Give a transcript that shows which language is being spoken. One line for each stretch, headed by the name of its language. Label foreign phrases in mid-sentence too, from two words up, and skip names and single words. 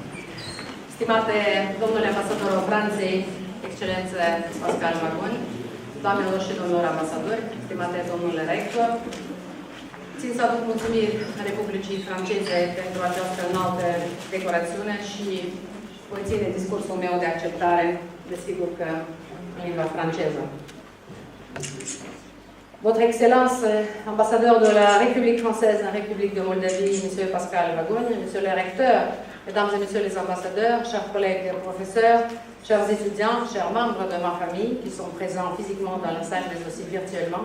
Romanian: Stimate domnule ambasador al Franței, Excelență Pascal Magoni, doamnelor și domnilor ambasadori, stimate domnule rector, țin să aduc mulțumiri Republicii Franceze pentru această înaltă decorațiune și voi ține discursul meu de acceptare, desigur că în limba franceză.
French: Votre Excellence, ambassadeur de la République française en République de Moldavie, Monsieur Pascal Vagogne, Monsieur le recteur, Mesdames et Messieurs les ambassadeurs, chers collègues professeurs, chers étudiants, chers membres de ma famille qui sont présents physiquement dans la salle mais aussi virtuellement.